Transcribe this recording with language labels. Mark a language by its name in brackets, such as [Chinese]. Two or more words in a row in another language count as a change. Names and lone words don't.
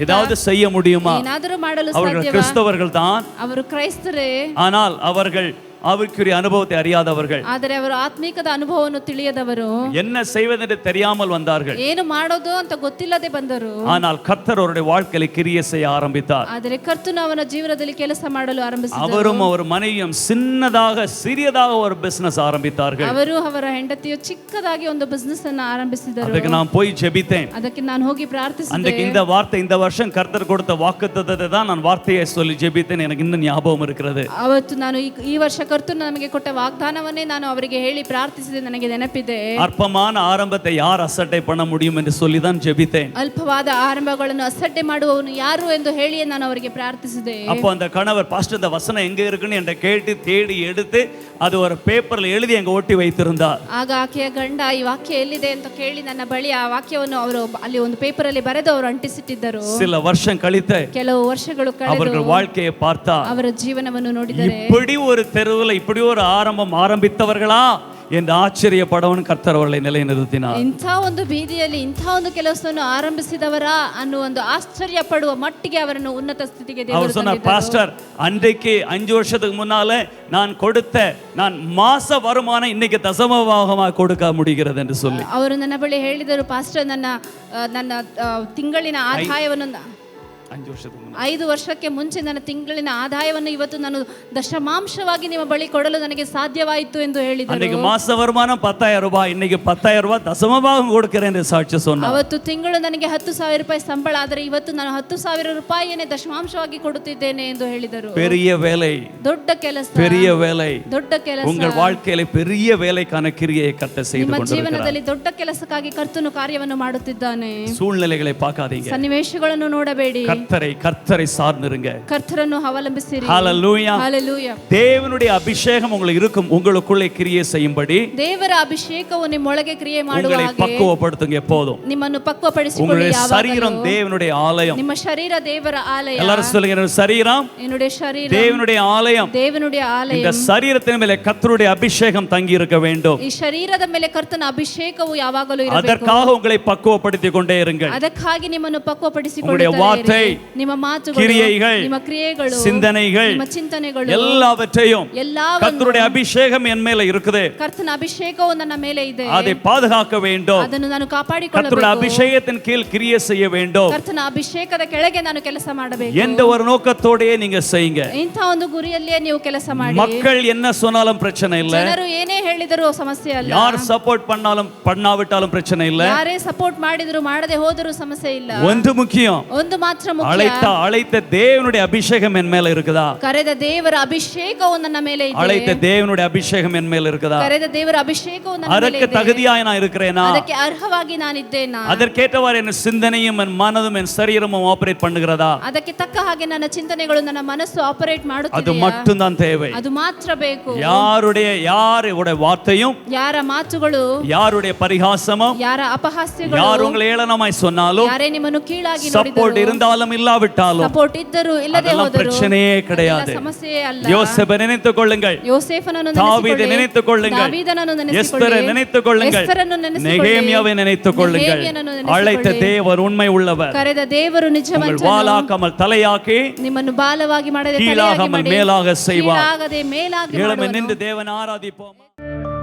[Tamil] ஏதாவது செய்ய முடியுமா? [Kannada] ಏನಾದರೂ ಮಾಡಲು [Tamil] அவர்கள் [Kannada] ಸಾಧ್ಯವಾ? [Tamil] கிறிஸ்தவர்கள் தான், [Kannada] ಅವರು ಕ್ರೈಸ್ತರೇ, [Tamil] ஆனால் அவர்கள் ஆவிக்குரிய அனுபவத்தை அறியாதவர்கள், [Kannada] ಆದರೆ ಅವರು ಆತ್ಮಿಕದ ಅನುಭವವನ್ನು ತಿಳಿಯದವರು, [Tamil] என்ன செய்வதென்று தெரியாமல் வந்தார்கள். [Kannada] ಏನು ಮಾಡೋದು ಅಂತ ಗೊತ್ತಿಲ್ಲದೆ ಬಂದರು. [Tamil] ஆனால் கர்த்தர் அவருடைய வாழ்க்கையில கிரியை செய்ய ஆரம்பித்தார். [Kannada] ಆದರೆ ಕರ್ತನು ಅವನ ಜೀವನದಲ್ಲಿ ಕೆಲಸ ಮಾಡಲು ಆರಂಭಿಸಿದರು. [Tamil] அவரும் அவர் மனைவியும் சிறியதாக ஒரு பிசினஸ் ஆரம்பித்தார்கள். [Kannada] ಅವರು ಅವರ ಹೆಂಡತಿಯು ಚಿಕ್ಕದಾಗಿ ಒಂದು ಬಿಸಿನೆಸ್ ಅನ್ನು ಆರಂಭಿಸಿದರು. [Tamil] ಅದಕ್ಕೆ நான் போய் ஜெபித்தேன். [Kannada] ಅದಕ್ಕೆ ನಾನು ಹೋಗಿ ಪ್ರಾರ್ಥಿಸಿದೆ. [Tamil] அன்றைக்கு இந்த வார்த்தை, இந்த வருஷம் கர்த்தர் கொடுத்த வாக்குத்தத்தத்தை தான் நான் வார்த்தையை சொல்லி ஜெபித்தேன். எனக்கு இன்னும் ஞாபகம் இருக்கிறது. [Kannada] ಅವತ್ತು ನಾನು ಈ ವರ್ಷ ಕರ್ತನು ನಮಗೆ ಕೊಟ್ಟ ವಾಗ್ದಾನವನ್ನೇ ನಾನು ಅವರಿಗೆ ಹೇಳಿ ಪ್ರಾರ್ಥಿಸಿದೆ, ನನಗೆ ನೆನಪಿದೆ. [Tamil] அற்பமான ஆரம்பத்தை யார் அசட்டை பண்ண முடியும் என்று சொல்லி தான் ஜெபித்தேன். [Kannada] ಅಲ್ಪವಾದ ಆರಂಭಗಳನ್ನು ಅಸಡ್ಡೆ ಮಾಡುವವನು ಯಾರು ಎಂದು ಹೇಳಿಯೇ ನಾನು ಅವರಿಗೆ ಪ್ರಾರ್ಥಿಸಿದೆ. [Tamil] அப்போ அந்த கணவர் பாஸ்டர் இந்த வசனம் எங்க இருக்குன்னு என்கிட்ட கேட்டு தேடி எடுத்து அது ஒரு பேப்பர்ல எழுதி அங்க ஒட்டி வைத்திருந்தார். [Kannada] ಆಗ ಆಕೆಯ ಗಂಡ ಈ ವಾಕ್ಯ ಎಲ್ಲಿದೆ ಅಂತ ಕೇಳಿ ನನ್ನ ಬಳಿ ಆ ವಾಕ್ಯವನ್ನು ಅವರು ಅಲ್ಲಿ ಒಂದು ಪೇಪರ್ ಅಲ್ಲಿ ಬರೆದು ಅವರು ಅಂಟಿಸಿಟ್ಟಿದ್ದರು. [Tamil] சில வருஷம் கழித்து [Kannada] ಕೆಲವು ವರ್ಷಗಳು ಕಳೆದು [Tamil] அவர்கள் வாழ்க்கையை பார்த்தா, [Kannada] ಅವರ ಜೀವನವನ್ನು ನೋಡಿದರೆ, [Tamil] இப்படி ஒரு தெருவில் இப்படி ஒரு ஆரம்பம் ஆரம்பித்தவர்களா என்று ஆச்சரியப்படவன் கர்த்தர் அவர்களை நிலைநிறுத்தினார். [Kannada] ಇಂಥ ಒಂದು ಬೀದಿಯಲ್ಲಿ ಇಂಥ ಒಂದು ಕೆಲಸವನ್ನು ಆರಂಭಿಸಿದವರಾ ಅನ್ನೋ ಒಂದು ಆಶ್ಚರ್ಯ ಪಡುವ ಮಟ್ಟಿಗೆ ಅವರನ್ನು ಉನ್ನತ ಸ್ಥಿತಿಗೆ ದೇವರು [Tamil] அவர் சொன்னார், [Kannada] ತಂದಿದ್ದರು. [Tamil] பாஸ்டர் அன்றைக்கு 5 வருஷத்துக்கு முன்னால நான் மாச வருமானம் இன்னைக்கு தசமபாகமாக கொடுக்க முடிகிறது என்று சொல்லி [Kannada] ಅವರು ನನ್ನ ಬಳಿ ಹೇಳಿದರು, ಪಾಸ್ಟರ್ ನನ್ನ ತಿಂಗಳಿನ ಆದಾಯವನ್ನು 5 ವರ್ಷದ ಮುಂದೆ 5 ವರ್ಷಕ್ಕೆ ಮುಂಚೆ ನನ್ನ ತಿಂಗಳಿನ ಆದಾಯವನ್ನು ಇವತ್ತು ನಾನು ದಶಮಾಂಶವಾಗಿ ನಿಮ್ಮ ಬಳಿ ಕೊಡಲು ನನಗೆ ಸಾಧ್ಯವಾಯಿತು ಎಂದು ಹೇಳಿದರು. [Tamil] அன்னைக்கு மாச வருமானம் 10,000 ரூபாய், இன்னைக்கு 10,000 ரூபாய் தசமபாகம் கொடுக்கிறேன் என்று சாட்சி சொன்னார். [Kannada] ಅವತ್ತು ತಿಂಗಳು ನನಗೆ 10,000 ರೂಪಾಯಿ ಸಂಬಳ, ಆದರೆ ಇವತ್ತು ನಾನು 10,000 ರೂಪಾಯಿಯನ್ನೇ ದಶಮಾಂಶವಾಗಿ ಕೊಡುತ್ತಿದ್ದೇನೆ ಎಂದು ಹೇಳಿದರು. [Tamil] பெரிய வேலை, [Kannada] ದೊಡ್ಡ ಕೆಲಸ, [Tamil] பெரிய வேலை, [Kannada] ದೊಡ್ಡ ಕೆಲಸ. [Tamil] உங்கள் வாழ்க்கையில பெரிய வேலைக்கான கிரியை கர்த்தர் செய்து [Kannada] ನಿಮ್ಮ [Tamil] கொண்டிருக்கிறார். [Kannada] ಜೀವನದಲ್ಲಿ ದೊಡ್ಡ ಕೆಲಸಕ್ಕಾಗಿ ಕರ್ತನು ಕಾರ್ಯವನ್ನು ಮಾಡುತ್ತಿದ್ದಾನೆ. [Tamil] சூழ்நிலைகளை பார்க்காதீங்க, [Kannada] ಸನ್ನಿವೇಶಗಳನ್ನು ನೋಡಬೇಡಿ, [Tamil] கர்த்தரை சார்ந்திருங்க. [Kannada] கர்த்தரನ್ನು ಅವಲಂಬಿಸಿರಿ. [Tamil] ஹalleluya. ஹalleluya. தேவனுடைய அபிஷேகம் உங்களுக்கு இருக்கும், உங்களுக்குள்ளே கிரியை செய்யும்படி [Kannada] ದೇವರ ಅಭಿಷೇಕವು ನಿಮ್ಮೊಳಗೆ ಕ್ರಿಯೆ ಮಾಡುವ [Tamil] உங்களை [Kannada] ಹಾಗೆ [Tamil] பக்குவப்படுத்துங்க. எப்போதும் [Kannada] ನಿಮ್ಮನ್ನು ಪಕ್ವಪಡಿಸಿಕೊಳ್ಳಿ. [Tamil] உங்களுடைய [Kannada] ಯಾವಾಗಲೂ [Tamil] சரீரம் தேவனுடைய ஆலயம். [Kannada] ನಿಮ್ಮ ಶರೀರ ದೇವರ ಆಲಯ. [Tamil] எல்லாரும் சொல்லுங்க, என்னுடைய சரீரம் என்னுடைய ಶರೀರ தேவனுடைய ஆலயம். [Kannada] ದೇವனுடைய ಆಲಯ. [Tamil] இந்த சரீரத்தின் மேலே கர்த்தருடைய அபிஷேகம் தங்கி இருக்க வேண்டும். [Kannada] ಈ ಶರೀರದ ಮೇಲೆ ಕರ್ತನ ಅಭಿಷೇಕವು ಯಾವಾಗಲೂ ಇರಬೇಕು. [Tamil] அதற்காக உங்களை பக்குவப்படுத்திக் கொண்டே இருங்கள். [Kannada] ಅದಕ್ಕಾಗಿ ನಿಮ್ಮನ್ನು [Tamil] உங்களுடைய வார்த்தை, [Kannada] ಪಕ್ವಪಡಿಸಿಕೊಳ್ಳುತ್ತಾ ನಿಮ್ಮ ಮಾತುಗಳು, [Tamil] கிரியைகள், [Kannada] ನಿಮ್ಮ ಕ್ರಿಯೆಗಳು, [Tamil] சிந்தனைகள், [Kannada] ನಿಮ್ಮ ಚಿಂತನೆಗಳು [Tamil] எல்லாவற்றையும் [Kannada] ಎಲ್ಲವನ್ನೂ [Tamil] கர்த்தருடைய அபிஷேகம் என் மேல இருக்குது, [Kannada] ಕರ್ತನ ಅಭಿಷೇಕವು ನನ್ನ ಮೇಲೆ ಇದೆ, [Tamil] அதை பாதுகாக்க வேண்டும். [Kannada] ಅದನ್ನು ನಾನು [Tamil] கர்த்தருடைய [Kannada] ಕಾಪಾಡಿಕೊಳ್ಳಬೇಕು. [Tamil] அபிஷேகத்தின் கீழ் கிரியை செய்ய வேண்டும். [Kannada] ಕರ್ತನ ಅಭಿಷೇಕದ ಕೆಳಗೆ ನಾನು ಕೆಲಸ ಮಾಡಬೇಕು. [Tamil] எந்த ஒரு நோக்கத்தோடயே நீங்க செய்யுங்க. [Kannada] ಇಂಥ ಒಂದು ಗುರಿಯಲ್ಲಿಯೇ ನೀವು ಕೆಲಸ ಮಾಡಿ. [Tamil] மக்கள் என்ன சொன்னாலும் பிரச்சனை இல்ல, [Kannada] ಜನರು ಏನೇ ಹೇಳಿದರೂ ಸಮಸ್ಯೆ ಅಲ್ಲ, [Tamil] யார் சப்போர்ட் பண்ணாலும் பண்ணாவிட்டாலும் பிரச்சனை இல்ல. [Kannada] ಯಾರೇ ಸಪೋರ್ಟ್ ಮಾಡಿದ್ರು ಮಾಡದೆ ಹೋದರೂ ಸಮಸ್ಯೆ ಇಲ್ಲ. [Tamil] ஒன்று முக்கியம், [Kannada] ಒಂದು ಮಾತ್ರ ಮುಖ್ಯ, [Tamil] அழைத்த தேவனுடைய அபிஷேகம் என் மேல இருக்குதா? [Kannada] ಕರೆದ ದೇವರ ಅಭಿಷೇಕವು ನನ್ನ ಮೇಲೆ ಇದೆ. [Tamil] அழைத்த தேவனுடைய அபிஷேகம் என் மேல இருக்குதா? [Kannada] ಕರೆದ ದೇವರ ಅಭಿಷೇಕವು ನನ್ನ ಮೇಲೆ [Tamil] அதற்கு [Kannada] ಇದೆ. [Tamil] தகுதியாய் நான் இருக்கிறேனா? [Kannada] ಅದಕ್ಕೆ ಅರ್ಹವಾಗಿ ನಾನಿದ್ದೇನಾ? [Tamil] அதற்கேற்றவாறு என் சிந்தனையும் என் மனதும் என் சரீரமும் ஆபரேட் பண்ணுகிறதா? [Kannada] ಅದಕ್ಕೆ ತಕ್ಕ ಹಾಗೆ ನನ್ನ ಚಿಂತನೆಗಳು, ನನ್ನ ಮನಸ್ಸು ಆಪರೇಟ್ [Tamil] அது [Kannada] ಮಾಡುತ್ತಿದೆಯಾ? [Tamil] மட்டும் தான் தேவை. [Kannada] ಅದು ಮಾತ್ರ ಬೇಕು. [Tamil] யாருடைய வார்த்தையும், [Kannada] ಯಾರ ಮಾತುಗಳು, [Tamil] யாருடைய பரிகாசமும், [Kannada] ಯಾರ ಅಪಹಾಸ್ಯಗಳು, [Tamil] யார் உங்களை ஏளனமாய் சொன்னாலும், [Kannada] ಯಾರೇ ನಿಮ್ಮನ್ನು ಕೀಳಾಗಿ [Tamil] சப்போர்ட் [Kannada] ನೋಡಿದರು, [Tamil] இருந்தாலும் இல்லாவிட்டாலும் [Kannada] ಸಪೋರ್ಟ್ ಇದ್ದರೂ ಇಲ್ಲದೆ [Tamil] அதெல்லாம் [Kannada] ಹೋದರೂ [Tamil] பிரச்சனையே கிடையாது. [Kannada] ಸಮಸ್ಯೆಯೇ ಅಲ್ಲ. [Tamil] யோசேப்பை நினைத்துக் கொள்ளுங்கள், [Kannada] ಯೋಸೇಫನನ್ನು [Tamil] தாவீதை [Kannada] ನೆನೆಸಿಕೊಳ್ಳಿ, [Tamil] நினைத்துக் கொள்ளுங்கள், [Kannada] ದಾವೀದನನ್ನು [Tamil] எஸ்தரை [Kannada] ನೆನೆಸಿಕೊಳ್ಳಿ, [Tamil] நினைத்துக் கொள்ளுங்கள், [Kannada] ಎಸ್ತರನ್ನು ನೆನೆಸಿಕೊಳ್ಳಿ, [Tamil] நெகேமியாவை நினைத்துக் கொள்ளுங்கள். [Kannada] ನೆಹೆಮಿಯನನ್ನು ನೆನೆಸಿಕೊಳ್ಳಿ. [Tamil] அழைத்த தேவர் உண்மை உள்ளவர். [Kannada] ಕರೆದ ದೇವರು [Tamil] உங்கள் [Kannada] ನಿಜವಂತನು, [Tamil] வாலாக்காமல் தலையாக்கி, [Kannada] ನಿಮ್ಮನ್ನು ಬಾಲವಾಗಿ ಮಾಡದೆ ತಲೆಯಾಗಿ [Tamil] கீழாகாமல் [Kannada] ಮಾಡಿ, [Tamil] மேலாக செய்வார். [Kannada] ಕೀಳಾಗದೆ ಮೇಲಾಗಿ [Tamil] எழும்பி [Kannada] ಮಾಡುವನು. [Tamil] நின்று தேவன் ஆராதிப்போம்.